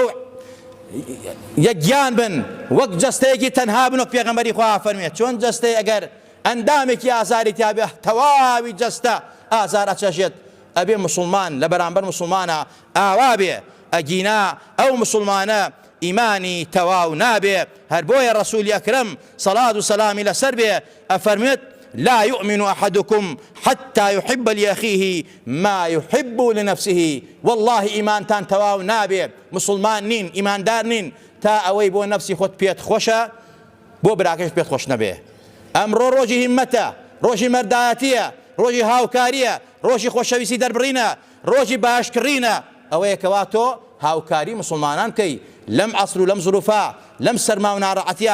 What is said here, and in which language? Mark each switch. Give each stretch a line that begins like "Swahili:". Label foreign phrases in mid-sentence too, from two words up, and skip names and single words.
Central Kurdish: یەکگیان بن وەک جەستەیەکی تەنها بن وەک پێغەمبەری خوا فەرمێت چۆن جەستەی ئەگەر ئەندامێکی ئازاری تیا بێ تەواوی جەستە ئازار ئەچەژێت ئەبێ مسلمان لە بەرامبەر مسلمانە ئاوا بێ ئەگینا ئەو مسلمانە ئیمانی تەواو نابێ. هەر بۆیە ڕەسوولی ئەکرەم سەڵات و سەلامی لەسەر بێ ئەفەرمێت
Arabic: لا يؤمن أحدكم حتى يحب لأخيه ما يحب لنفسه.
Central Kurdish: والله إيمانتان تواو نابێ، مسلمان نین، ئیماندار نین تا ئەوەی بۆ نەفسی خۆت پێت خۆشە بۆ براکەش پێت خۆش نەبێ. ئەمڕۆ ڕۆژی هیممەتە، ڕۆژی مەردایەتیە، ڕۆژی هاوکاریە، ڕۆژی خۆشەویستی دەربڕینە، ڕۆژی باشکڕینە. ئەوەیە کەوا تۆ هاوکاری مسلمانان بکەی لەم عەسر و لەم زولوفا، لەم سەرما و ناڕەحەتیە.